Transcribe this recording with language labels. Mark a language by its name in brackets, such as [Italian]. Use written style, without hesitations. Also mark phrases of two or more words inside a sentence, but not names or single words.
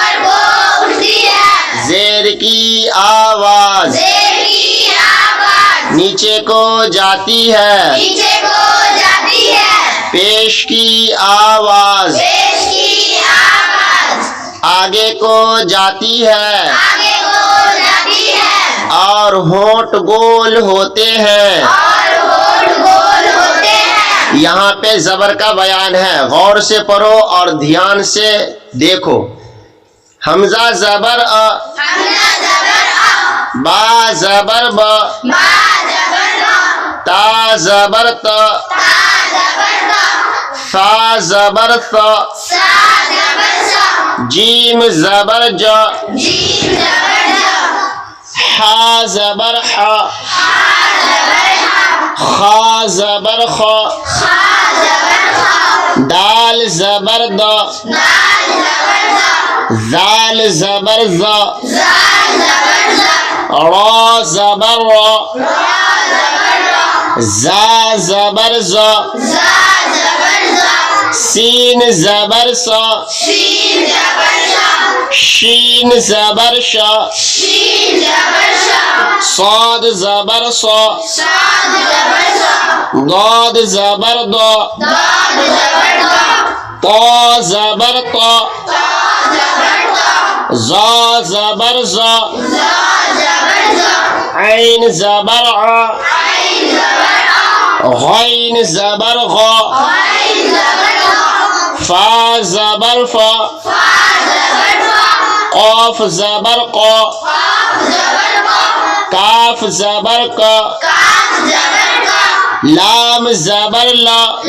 [Urdu] زیر کی آواز نیچے کو جاتی ہے، پیش کی آواز آگے کو جاتی ہے، اور ہونٹ گول ہوتے ہیں۔ یہاں پہ زبر کا بیان ہے، غور سے پڑھو اور دھیان سے دیکھو۔ حمزہ زبر ا، با زبر ب، تا زبر ت، ثا زبر ث، جیم زبر ج، حا زبر ح، خا زبر خ، دال زبر د، زال زبر ز، را زبر را، زا زبر ز، سین زبر س، شین زبر ش، صاد زبر ص، ضاد زبر ض، طا زبر طا، زا زبر ز، عین زبر ع، غین زبر غ، فا زبر فا، قاف زبر قا، کاف زبر کا، لام زبر لا،